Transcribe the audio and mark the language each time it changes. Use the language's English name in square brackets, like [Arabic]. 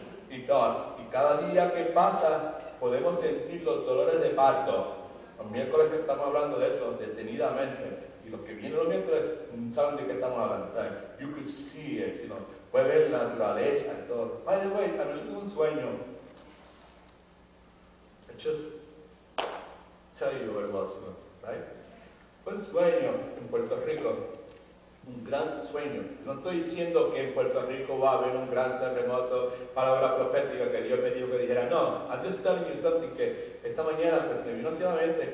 [Spanish] Y cada día que pasa podemos sentir los dolores de parto. Los miércoles que estamos hablando de eso detenidamente, y los que vienen los miércoles saben de qué estamos hablando, ¿saben? [English] You could see it, [Spanish] puede ver la naturaleza y todo. [English] By the way, [Spanish] anoche tuve un sueño. [English] I just tell you what it was, right? [Spanish] Fue un sueño en Puerto Rico, un gran sueño. No estoy diciendo que en Puerto Rico va a haber un gran terremoto, palabra profética que Dios me dijo que dijera. [English] No, I'm just telling you something [Spanish] que esta mañana pues me vino hacia la mente.